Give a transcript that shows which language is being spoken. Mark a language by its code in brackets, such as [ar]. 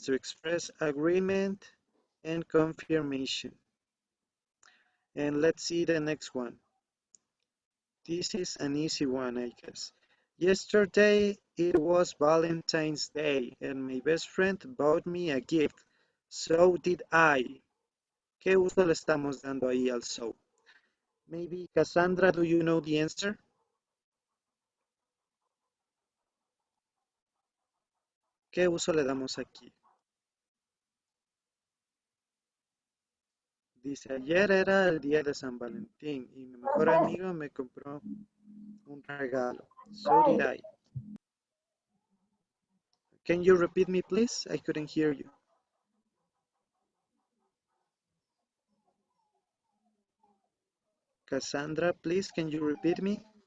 [en] To express agreement and confirmation. And let's see the next one. This is an easy one, I guess. Yesterday it was Valentine's Day and my best friend bought me a gift. So did I. [es] ¿Qué uso le estamos dando ahí al so? [en] Maybe Cassandra, do you know the answer? [es] ¿Qué uso le damos aquí? Dice, ayer era el día de San Valentín y mi mejor amigo me compró un regalo. [en] So did I. Can you repeat me, please? I couldn't hear you. Cassandra, please, can you repeat me?